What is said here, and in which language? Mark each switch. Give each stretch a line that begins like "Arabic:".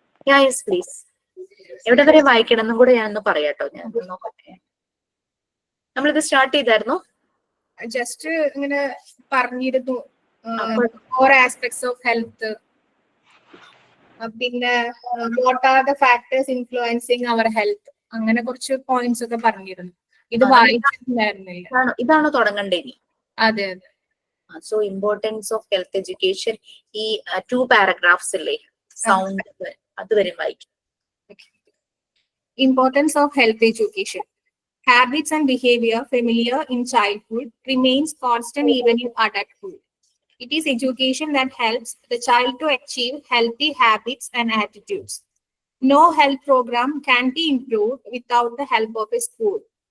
Malayalam: Yes please. എവിടെ വരെ വായിക്കണം എന്നും കൂടെ ഞാനൊന്ന് പറയാട്ടോ. ഞാൻ നോക്കട്ടെ. നമ്മളിത് സ്റ്റാർട്ട് ചെയ്തായിരുന്നു. ജസ്റ്റ് ഇങ്ങനെ പറഞ്ഞിരുന്നു
English: 4 aspects of health.
Malayalam: പിന്നെ
English: what are the factors influencing our health,
Malayalam: അങ്ങനെ കുറച്ച് പോയിന്റ്സ് ഒക്കെ പറഞ്ഞിരുന്നു. ഇത് വായിച്ചിട്ടുണ്ടായിരുന്നില്ല. ഇതാണോ തുടങ്ങണ്ടേ? അതെ അതെ. So importance of health education ഈ 2 പാരഗ്രാഫ്സ് ഇല്ലേ, സൗണ്ട് അതുവരെ വായിക്കും.
English: Importance of health education. Habits and behavior familiar in childhood remains constant even in adulthood. It is education that helps the child to achieve healthy habits and attitudes. No health program can be improved without the help of a school.